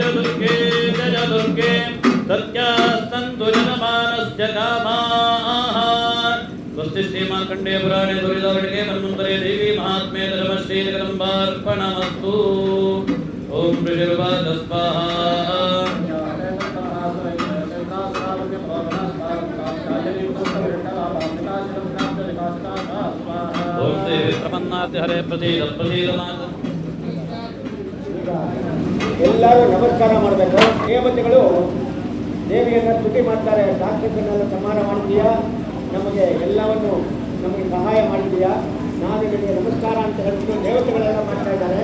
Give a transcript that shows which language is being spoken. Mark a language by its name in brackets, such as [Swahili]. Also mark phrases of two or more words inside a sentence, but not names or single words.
[Sanskrit] दुर्गे जय दुर्गे सत्यास्तन्तु जनमानस्य कामाः स्वस्ति श्रीमार्कण्डेय पुराणे दुरितावणिके मन्वन्तरे देवी महात्म्ये धर्मश्रीजगदम्बार्पणमस्तु ॐ ऋषिर्वाच स्वाहा ओम देवी प्रपन्नाति हरे प्रतीक प्रतीकमात [Kannada] ಎಲ್ಲರೂ ನಮಸ್ಕಾರ ಮಾಡಬೇಕು. ದೇವತೆಗಳು ದೇವಿಯನ್ನು ಸ್ತುತಿ ಮಾಡ್ತಾರೆ. ರಾಕ್ಷಸನ್ನೆಲ್ಲ ಸಂಹಾರ ಮಾಡಿದೀಯಾ, ನಮಗೆ ಎಲ್ಲವನ್ನು ನಮಗೆ ಸಹಾಯ ಮಾಡಿದೀಯಾ, ನಾನು ನಿಮಗೆ ನಮಸ್ಕಾರ ಅಂತ ಹೇಳ್ಬಿಟ್ಟು ದೇವತೆಗಳೆಲ್ಲ ಮಾಡ್ತಾ ಇದ್ದಾರೆ.